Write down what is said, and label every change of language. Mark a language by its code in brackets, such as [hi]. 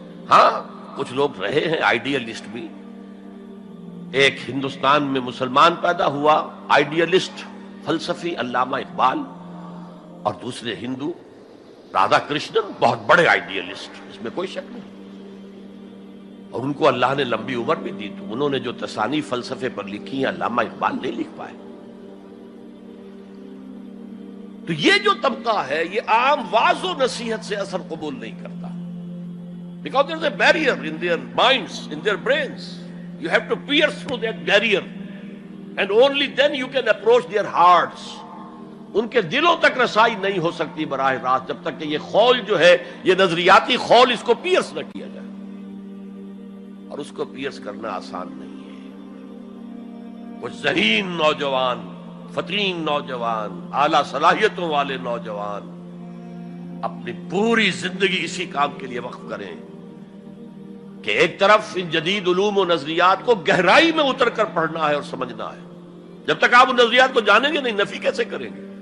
[ur] ہاں، کچھ لوگ رہے ہیں آئیڈیلسٹ بھی. ایک ہندوستان میں مسلمان پیدا ہوا آئیڈیلسٹ فلسفی علامہ اقبال، اور دوسرے ہندو رادھا کرشنن، بہت بڑے آئیڈیلسٹ، اس میں کوئی شک نہیں. اور ان کو اللہ نے لمبی عمر بھی دی، تو انہوں نے جو تصانیف فلسفے پر لکھی ہیں علامہ اقبال نہیں لکھ پائے. تو یہ جو طبقہ ہے یہ عام واعظ و نصیحت سے اثر قبول نہیں کرتا. [en] Because there is a barrier in their minds, in their brains. You have to pierce through that barrier, and only then you can approach their hearts. [ur] ان کے دلوں تک رسائی نہیں ہو سکتی براہ راست جب تک کہ یہ خول جو ہے، یہ نظریاتی خول، اس کو پیئرس نہ کیا جائے. اور اس کو پیئرس کرنا آسان نہیں ہے. وہ ذہین نوجوان، فطین نوجوان، اعلیٰ صلاحیتوں والے نوجوان اپنی پوری زندگی اسی کام کے لیے وقف کریں کہ ایک طرف ان جدید علوم و نظریات کو گہرائی میں اتر کر پڑھنا ہے اور سمجھنا ہے. جب تک آپ ان نظریات کو جانیں گے نہیں، نفی کیسے کریں گے؟